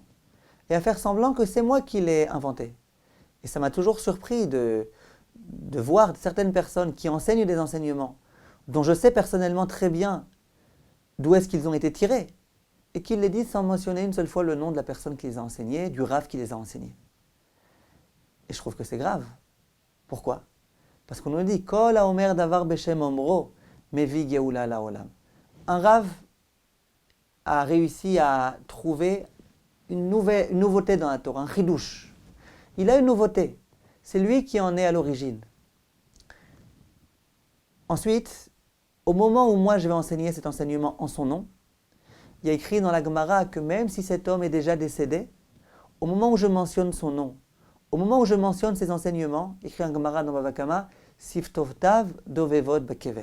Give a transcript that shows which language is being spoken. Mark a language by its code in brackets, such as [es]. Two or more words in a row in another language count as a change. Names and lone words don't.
[fr] Et à faire semblant que c'est moi qui l'ai inventé. Et ça m'a toujours surpris de voir certaines personnes qui enseignent des enseignements dont je sais personnellement très bien d'où est-ce qu'ils ont été tirés. Et qu'ils les disent sans mentionner une seule fois le nom de la personne qui les a enseignés, du rav qui les a enseignés. Et je trouve que c'est grave. Pourquoi? Parce qu'on nous dit [he] כל האומר דבר בשם אומרו, מביא גאולה לעולם. [fr] Un rav a réussi à trouver une nouveauté dans la Torah, un chidouche. Il a une nouveauté. C'est lui qui en est à l'origine. Ensuite, au moment où moi je vais enseigner cet enseignement en son nom, il y a écrit dans la Gemara que même si cet homme est déjà décédé, au moment où je mentionne son nom, au moment où je mentionne ses enseignements, écrit en Gemara dans Bava Kama, [he] שפתותיו דובבות בקבר.